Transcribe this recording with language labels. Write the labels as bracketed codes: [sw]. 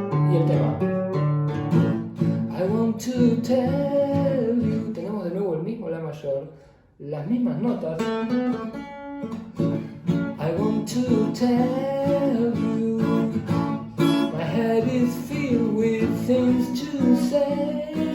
[es] Y el tema I want to tell you. Tenemos de nuevo el mismo La mayor, las mismas notas. [en] I want to tell you, my head is filled with things to say.